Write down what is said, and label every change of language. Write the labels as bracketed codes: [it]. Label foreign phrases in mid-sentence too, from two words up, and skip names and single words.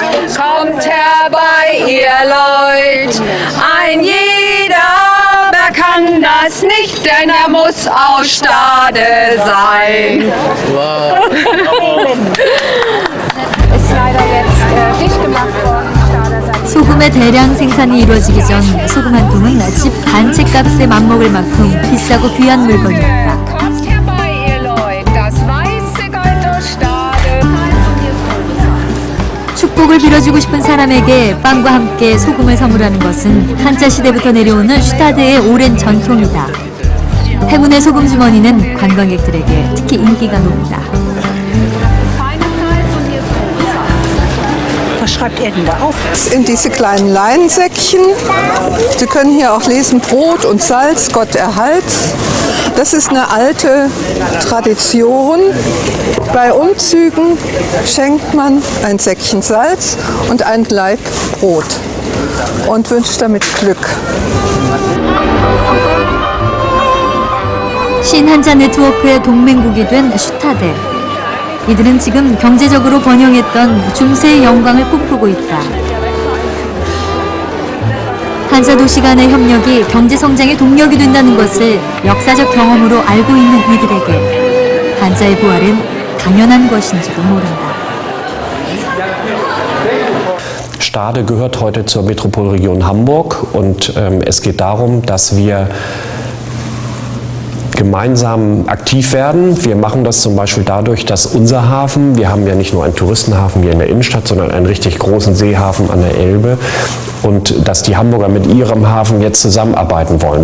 [de] Kommt herbei, ihr Leut. Ein jeder, wer kann das nicht, denn er muss aus Stade sein. Wow. Ist leider jetzt dicht gemacht worden. [ko] 소금의 대량 생산이 이루어지기 전 소금 한 통은 집 반 채 값에 맞먹을 만큼 비싸고 귀한 물건이었다. 축복을 빌어주고 싶은 사람에게 빵과 함께 소금을 선물하는 것은 한자 시대부터 내려오는 슈타드의 오랜 전통이다. 행운의 소금 주머니는 관광객들에게 특히 인기가 높다. [de] Was schreibt er denn da auf? In diese kleinen Leinsäckchen. Sie können hier auch lesen, Brot und Salz, Gott erhalt. Das ist eine alte Tradition. Bei Umzügen schenkt man ein Säckchen Salz und ein Laib Brot und wünscht damit Glück. [ko] 신한자 네트워크의 동맹국이 된 슈타데. 이들은 지금 경제적으로 번영했던 중세의 영광을 꿈꾸고 있다. 한자 도시 간의 협력이 경제 성장의 동력이 된다는 것을 역사적 경험으로 알고 있는 이들에게 한자의 부활은 당연한 것인지도 모른다. [de] Stade gehört heute zur Metropolregion Hamburg und es geht darum, dass wir gemeinsam aktiv werden. Wir machen das zum Beispiel dadurch, dass unser Hafen, wir haben ja nicht nur einen Touristenhafen hier in der Innenstadt, sondern einen richtig großen Seehafen an der Elbe, und dass die Hamburger mit ihrem Hafen jetzt zusammenarbeiten wollen.